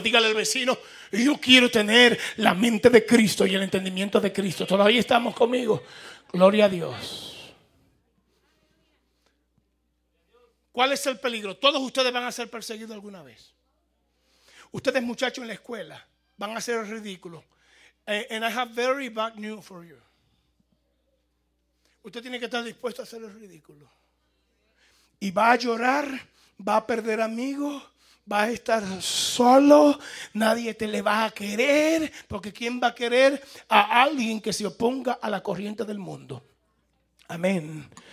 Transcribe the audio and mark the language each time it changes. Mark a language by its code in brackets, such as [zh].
[es] Dígale al vecino, yo quiero tener la mente de Cristo y el entendimiento de Cristo. Todavía estamos conmigo. Gloria a Dios. ¿Cuál es el peligro? Todos ustedes van a ser perseguidos alguna vez. Ustedes, muchachos, en la escuela van a ser ridículos. [en] And I have very bad news for you. [es] Usted tiene que estar dispuesto a hacer el ridículo. Y va a llorar, va a perder amigos, va a estar solo, nadie te le va a querer, porque ¿quién va a querer a alguien que se oponga a la corriente del mundo? Amén.